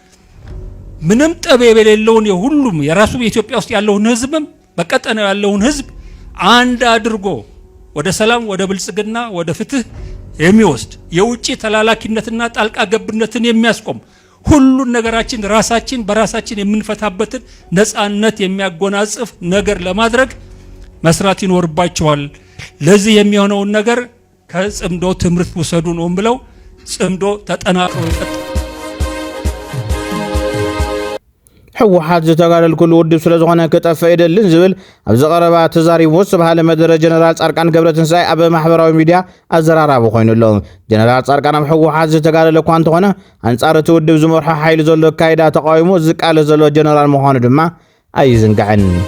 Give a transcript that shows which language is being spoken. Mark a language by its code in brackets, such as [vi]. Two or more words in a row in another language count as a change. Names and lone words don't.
[am] ምንም ጠብ የሌለውን የሁሉም የራሱ የኢትዮጵያ ውስጥ ያለውን ህዝብም በቀጠናው ያለውን ህዝብ አንድ አድርጎ ወደ ሰላም፣ ወደ ብልጽግና፣ ወደ ፍትህ የሚወስድ የውጪ ተላላኪነትና ጣልቃ ገብነትን የሚያስቆም ሁሉን ነገራችን ራሳችን በራሳችን የምንፈታበትን ነፃነት የሚያጎናጽፍ ነገር ለማድረግ መስራት ይኖርባቸዋል። ለዚህ የሚሆነውን ነገር ከጽምዶ ትምህርት ውሰዱ ነው ብለው ጽምዶ ተጠናክሮ ይቀጥላል። [ti] ሕወሓት ዝተጋደል ኩሉ ውድብ ስለ ዝኾነ ክጠፍእ ይደልን ዝብል ኣብ ዘቐረባ ተዛሪቡ ዝበሃለ መደረ ጀነራል ጻድቃን ገብረትንሳኤ ኣብ ማሕበራዊ ሚድያ ኣዘራራቢ ኮይኑ ኣሎ። ጀነራል ጻድቃን ኣብ ሕወሓት ዝተጋደለ እኳ እንተኾነ ኣንጻር እቲ ውድብ ዝመርሖ ሓይሊ ዘሎ ካይዳ ተቃዊሙ ዝቃለስ ዘሎ ጀነራል ምዃኑ ድማ ኣይዝንጋዕን።